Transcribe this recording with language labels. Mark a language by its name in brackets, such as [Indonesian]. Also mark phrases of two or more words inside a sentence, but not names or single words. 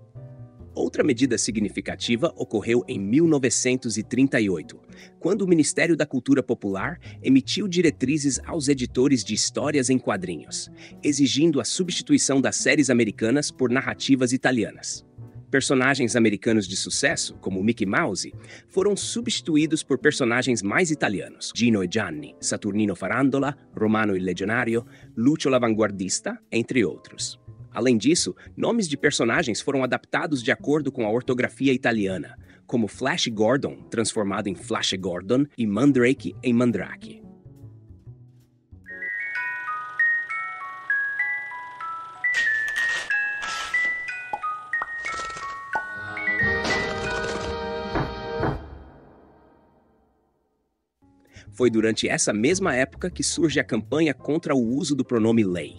[Portuguese] Outra medida significativa ocorreu em 1938, quando o Ministério da Cultura Popular emitiu diretrizes aos editores de histórias em quadrinhos, exigindo a substituição das séries americanas por narrativas italianas. Personagens americanos de sucesso, como Mickey Mouse, foram substituídos por personagens mais italianos, Gino e Gianni, Saturnino Farandola, Romano il Legionario, Lucio l'Avanguardista, entre outros. Além disso, nomes de personagens foram adaptados de acordo com a ortografia italiana, como Flash Gordon, transformado em Flash Gordon, e Mandrake em Mandrake. Foi durante essa mesma época que surge a campanha contra o uso do pronome lei.